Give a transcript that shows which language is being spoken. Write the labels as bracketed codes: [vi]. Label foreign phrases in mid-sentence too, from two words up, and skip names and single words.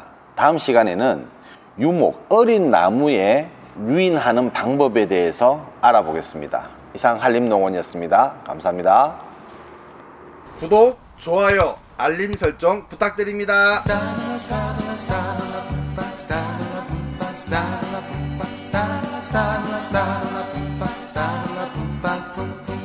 [ko] 다음 시간에는 유목, 어린 나무에 유인하는 방법에 대해서 알아보겠습니다. 이상 한림농원이었습니다. 감사합니다. 구독, 좋아요, 알림 설정 부탁드립니다. Sta la pumpa, sta la pumpa, sta la pumpa, sta la pumpa, sta la pumpa, pumpa.